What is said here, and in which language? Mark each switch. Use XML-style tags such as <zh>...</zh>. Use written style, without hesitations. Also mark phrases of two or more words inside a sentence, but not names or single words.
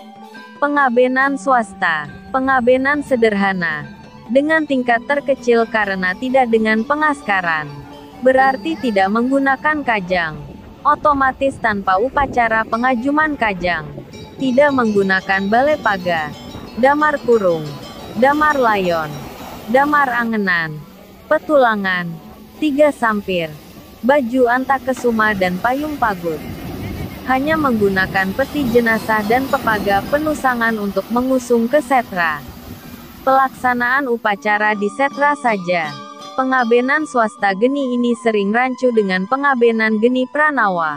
<id>Pengabenan swasta. Pengabenan sederhana. Dengan tingkat terkecil karena tidak dengan pengaskaran. Berarti tidak menggunakan kajang. Otomatis tanpa upacara pengajuman kajang. Tidak menggunakan bale paga, damar kurung, damar layon, damar angenan, petulangan, 3 sampir, baju antakesuma dan payung pagut. Hanya menggunakan peti jenazah dan pepaga penusangan untuk mengusung ke setra. Pelaksanaan upacara di setra saja. Pengabenan swasta geni ini sering rancu dengan pengabenan geni pranawa.</id>